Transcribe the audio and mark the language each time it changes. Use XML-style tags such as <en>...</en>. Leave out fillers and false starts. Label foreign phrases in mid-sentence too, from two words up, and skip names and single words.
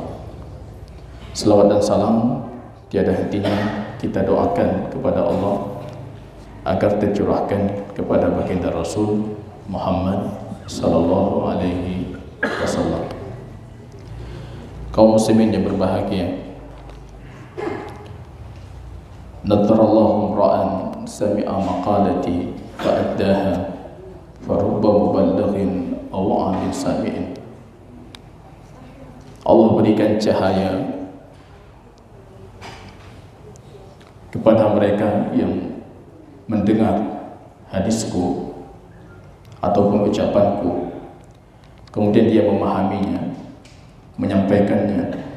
<id>Selawat dan salam tiada hentinya kita doakan kepada Allah agar tercurahkan kepada baginda Rasul Muhammad</id> <ar>صلى الله عليه وسلم.</ar> <id>Kaum muslimin yang berbahagia,</id> <ar>نضر الله امرأ سمع مقالتي فأداها فرب مبلغ أوعى من سامع.</ar> <id>Allah berikan cahaya kepada mereka yang mendengar hadisku ataupun ucapanku, kemudian dia memahaminya, menyampaikannya.</id>